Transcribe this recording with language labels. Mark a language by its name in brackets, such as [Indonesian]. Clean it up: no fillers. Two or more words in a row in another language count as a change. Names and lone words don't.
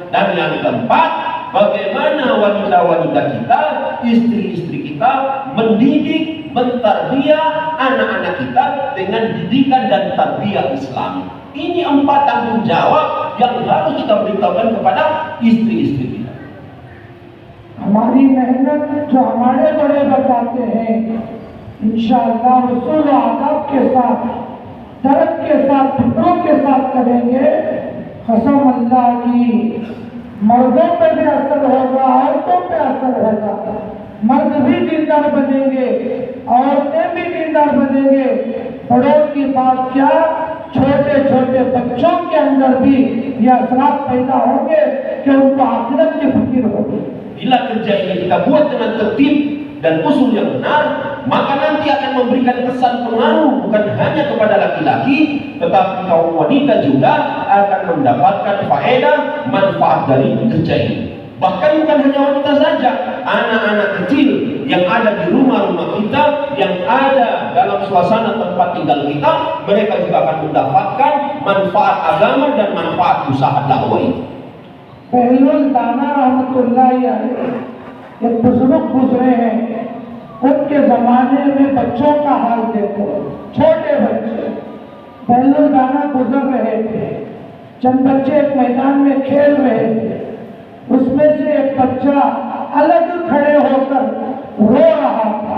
[Indonesian] Dan yang keempat, bagaimana wanita-wanita kita, istri-istri kita mendidik, mentarbiyah anak-anak kita dengan didikan dan tarbiyah Islam. Ini 4 tanggung jawab yang harus kita beritahukan kepada istri-istri kita. [Hindi] हमारी मेहनत जो हमारे बड़े बताते हैं, इंशाअल्लाह रसूल आदाब के साथ, दर्द के साथ, फिक्रों के साथ करेंगे। कसम अल्लाह की, मर्दों पे भी असर होगा, औरतों पे असर होगा। मर्द भी दीनदार बनेंगे, औरतें भी दीनदार बनेंगे। बड़ों की बात क्या, छोटे छोटे बच्चों के अंदर भी ये असरात पैदा होंगे कि उनको आखिरत की फिक्र होगी। [Indonesian] Bila kerja ini kita buat dengan tertib dan usul yang benar, maka nanti akan memberikan kesan pengaruh bukan hanya kepada laki-laki, tetapi kaum wanita juga akan mendapatkan faedah, manfaat dari kerja ini. Bahkan bukan hanya wanita saja, anak-anak kecil yang ada di rumah-rumah kita, yang ada dalam suasana tempat tinggal kita, mereka juga akan mendapatkan manfaat agama dan manfaat usaha dakwah ini. [Hindi] पहलुल दाना [Arabic] رحمة الله عليه [Hindi] एक बुजुर्ग गुजरे हैं, उनके जमाने में बच्चों का हाल देखो, छोटे बच्चे पहलुल दाना गुजर रहे थे। चंद बच्चे एक मैदान में खेल रहे थे, उसमें से एक बच्चा अलग खड़े होकर रो रहा था।